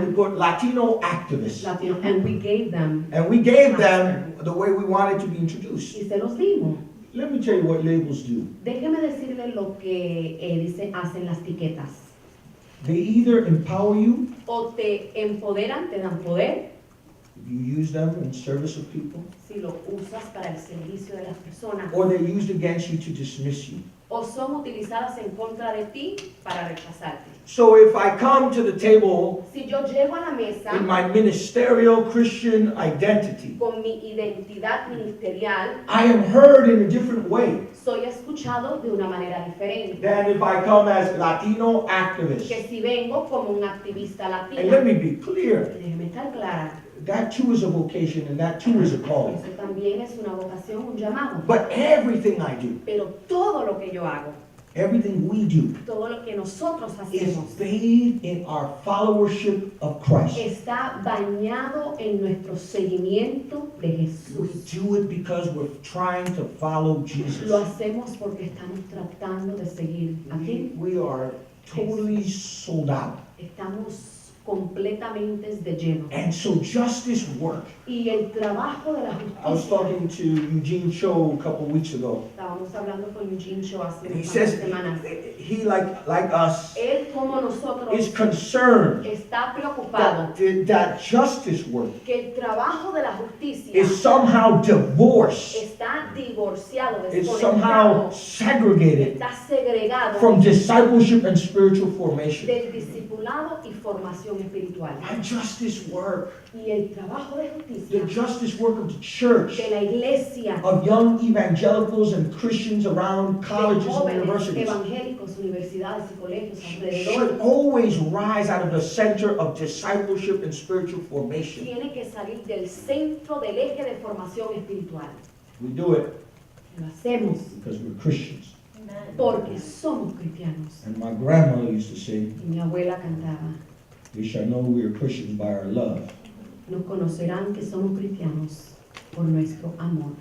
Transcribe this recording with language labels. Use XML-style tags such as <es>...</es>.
<en>they put Latino activists. Latino, and we gave them, And we gave them the way we wanted to be introduced.</en> <es>y se los dimos.</es> <en>Let me tell you what labels do.</en> <es>Déjeme decirle lo que hacen las etiquetas.</es> <en>They either empower you,</en> <es>O te empoderan, te dan poder,</es> <en>if you use them in service of people,</en> <es>si lo usas para el servicio de las personas,</es> <en>or they're used against you to dismiss you.</en> <es>o son utilizadas en contra de ti para rechazarte.</es> <en>So if I come to the table</en> <es>Si yo llego a la mesa</es> <en>in my ministerial Christian identity,</en> <es>con mi identidad ministerial,</es> <en>I am heard in a different way</en> <es>soy escuchado de una manera diferente</es> <en>than if I come as Latino activist.</en> <es>que si vengo como un activista</es> <en>And let</en> <es>latino.</es> <en>me be clear,</en> <es>Déjeme estar clara,</es> <en>that too is a vocation and that too is a calling.</en> <es>eso también es una vocación, un llamado.</es> <en>But everything I do,</en> <es>Pero todo lo que yo hago,</es> <en>everything we do,</en> <es>todo lo que nosotros</es> <en>is</en> <es>hacemos,</es> <en>bathed in our followership of Christ.</en> <es>está bañado en nuestro seguimiento de</es> <en>We</en> <es>Jesús.</es> <en>do it because we're trying to follow</en> <es>Lo</es> <en>Jesus.</en> <es>hacemos porque estamos tratando de seguir a ti.</es> <en>We are totally sold out.</en> <es>Estamos completamente de lleno.</es> <en>And so justice work.</en> <es>Y el trabajo de la</es> <en>I was</en> <es>justicia,</es> <en>talking to Eugene Cho a couple weeks ago.</en> <es>estábamos hablando con Eugene Cho hace</es> <en>He</en> <es>unas</es> <en>says</en> <es>semanas.</es> <en>he like us</en> <es>Él como nosotros</es> <en>is concerned</en> <es>está preocupado</es> <en>that justice work</en> <es>que el trabajo de la justicia</es> <en>is somehow divorced,</en> <es>está divorciado,</es> <en>is somehow</en> <es>desconectado,</es> <en>segregated</en> <es>está segregado</es> <en>from discipleship and spiritual formation.</en> <es>del discipulado y formación espiritual.</es> <en>My justice work,</en> <es>Y el trabajo de</es> <en>the</en> <es>justicia</es> <en>justice work of the church,</en> <es>de la iglesia,</es> <en>of young evangelicals and Christians around</en> <es>de</es> <en>colleges and</en> <es>jóvenes</es> <en>universities,</en> <es>evangélicos, universidades y colegios alrededor,</es> <en>should always rise out of the center of discipleship and spiritual formation.</en> <es>tiene que salir del centro del eje de formación espiritual.</es> <en>We do it</en> <es>Lo hacemos</es> <en>because we're Christians.</en> <es>porque somos cristianos.</es> <en>And my grandmother used to say,</en> <es>Y mi abuela cantaba,</es> <en>"They shall know we are Christians by our love."</en> <es>nos conocerán que somos cristianos por nuestro amor.</es>